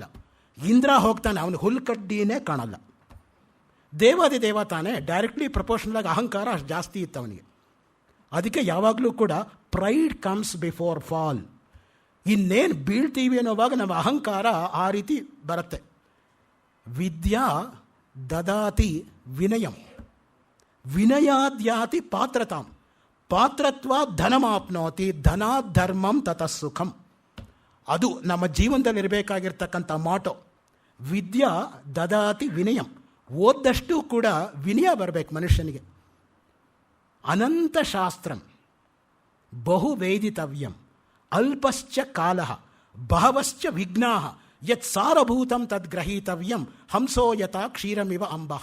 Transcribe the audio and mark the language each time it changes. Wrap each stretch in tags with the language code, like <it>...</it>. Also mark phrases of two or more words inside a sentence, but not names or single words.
<kn>ಇಂದ್ರ ಹೋಗ್ತಾನೆ, ಅವನು ಹುಲ್ಕಡ್ಡಿನೇ ಕಾಣಲ್ಲ. ದೇವಾದಿ ದೇವ ತಾನೇ,</kn> <en>directly proportional</en> <kn>ಆಗಿ ಅಹಂಕಾರ ಅಷ್ಟು ಜಾಸ್ತಿ ಇತ್ತು ಅವನಿಗೆ. ಅದಕ್ಕೆ ಯಾವಾಗಲೂ ಕೂಡ</kn> <en>pride comes before fall.</en> <kn>ಇನ್ನೇನು ಬೀಳ್ತೀವಿ ಅನ್ನೋವಾಗ ನಮ್ಮ ಅಹಂಕಾರ ಆ ರೀತಿ ಬರುತ್ತೆ.</kn> <sa>ವಿದ್ಯಾ ದದಾತಿ ವಿನಯಂ, ವಿನಯಾದ್ಯಾತಿ ಪಾತ್ರತಾಂ, ಪಾತ್ರತ್ವ ಧನಮಾಪ್ನೋತಿ, ಧನಾತ್ ಧರ್ಮಂ ತತಃ ಸುಖಂ.</sa> <kn>ಅದು ನಮ್ಮ ಜೀವನದಲ್ಲಿರಬೇಕಾಗಿರ್ತಕ್ಕಂಥ ಮಾಟೋ.</kn> <sa>ವಿದ್ಯಾ ದದಾತಿ ವಿನಯಂ,</sa> <kn>ಓದ್ದಷ್ಟು ಕೂಡ ವಿನಯ ಬರಬೇಕು ಮನುಷ್ಯನಿಗೆ.</kn> <sa>ಅನಂತ ಶಾಸ್ತ್ರಂ ಬಹು ವೇದಿತವ್ಯಂ ಅಲ್ಪಶ್ಚ ಕಾಲಃ ಬಹವಶ್ಚ ವಿಘ್ನಾಃ ಯತ್ ಸಾರಭೂತಂ ತದ್ಗ್ರಹೀತವ್ಯಂ ಹಂಸೋ ಯಥಾ ಕ್ಷೀರಮಿವ ಅಂಬಃ.</sa>